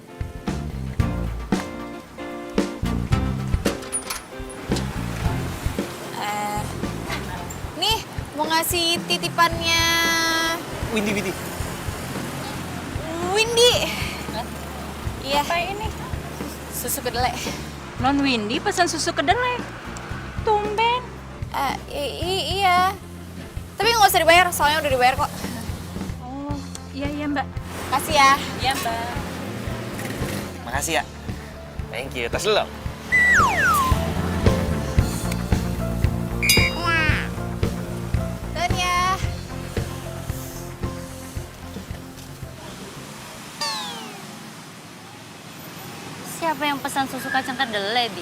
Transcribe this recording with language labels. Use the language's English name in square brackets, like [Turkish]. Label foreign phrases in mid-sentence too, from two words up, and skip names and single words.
[Indonesian] Nih, mau ngasih titipannya Windy. Windy. Iya. Apa ini? Susu kedelai. Non Windy pesan susu kedelai. Tumben. Iya. Tapi nggak usah dibayar, soalnya udah dibayar kok. Oh, iya Mbak. Kasih ya. Iya Mbak. Makasih ya. [English] Thank you. [Indonesian] Tas dulu dong. Dan ya. Siapa yang pesan susu kacang kedelai, Bi?